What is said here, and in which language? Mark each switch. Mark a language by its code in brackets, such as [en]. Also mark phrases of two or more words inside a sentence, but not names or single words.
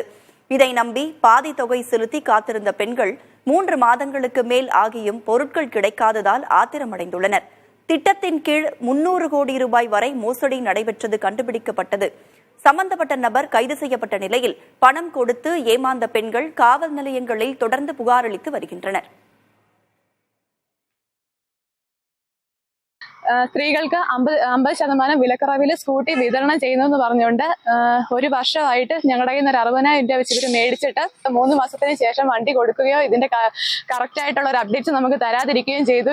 [ta] இதை நம்பி பாதி தொகை செலுத்தி காத்திருந்த பெண்கள் 3 மாதங்களுக்கு மேல் ஆகியும் பொருட்கள் கிடைக்காததால் ஆத்திரமடைந்துள்ளனர். திட்டத்தின் கீழ் 300 கோடி ரூபாய் வரை மோசடி நடைபெற்றது கண்டுபிடிக்கப்பட்டது. சம்பந்தப்பட்ட நபர் கைது செய்யப்பட்ட நிலையில் பணம் கொடுத்து ஏமாந்த பெண்கள் காவல் நிலையங்களில் தொடர்ந்து புகார் அளித்து வருகின்றனர். [ml] സ്ത്രീകൾക്ക് 50% വിലക്കുറവിൽ സ്കൂട്ടി വിതരണം ചെയ്യുന്നതെന്ന് പറഞ്ഞുകൊണ്ട് ഒരു വർഷമായിട്ട് ഞങ്ങളുടെ കയ്യിൽ നിന്ന് 60,000 രൂപ വെച്ച് ഇവർ മേടിച്ചിട്ട് 3 മാസത്തിന് ശേഷം വണ്ടി കൊടുക്കുകയോ ഇതിന്റെ കറക്റ്റ് ആയിട്ടുള്ള ഒരു അപ്ഡേറ്റ് നമുക്ക് തരാതിരിക്കുകയും ചെയ്തു.